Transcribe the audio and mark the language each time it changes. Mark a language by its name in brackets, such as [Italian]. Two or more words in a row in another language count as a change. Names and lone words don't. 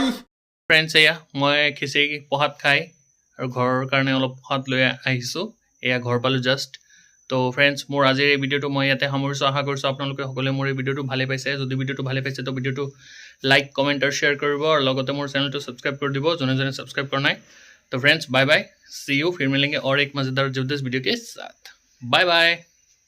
[Assamese] ফ্ৰেণ্ডছ এয়া মই খিচিৰি প্ৰসাদ খাই আৰু ঘৰৰ কাৰণে অলপ প্ৰসাদ লৈ আহিছোঁ এয়া ঘৰ পালোঁ জাষ্ট তো ফ্ৰেণ্ডছ মোৰ আজিৰ এই ভিডিঅ'টো মই ইয়াতে সামৰিছোঁ আশা কৰিছোঁ আপোনালোকে সকলোৱে মোৰ এই ভিডিঅ'টো ভালে পাইছে যদি ভিডিঅ'টো ভালে পাইছে তো ভিডিঅ'টো [English] like comment [Assamese] আৰু শ্বেয়াৰ কৰিব আৰু লগতে মোৰ চেনেলটো ছাবস্ক্ৰাইব কৰি দিব যোনে যোনে ছাবস্ক্ৰাইব কৰা নাই [Hindi] तो फ्रेंड्स [English] bye bye see you [Hindi] फिर मिलेंगे और एक मज़ेदार जबरदस्त वीडियो के साथ [English] bye bye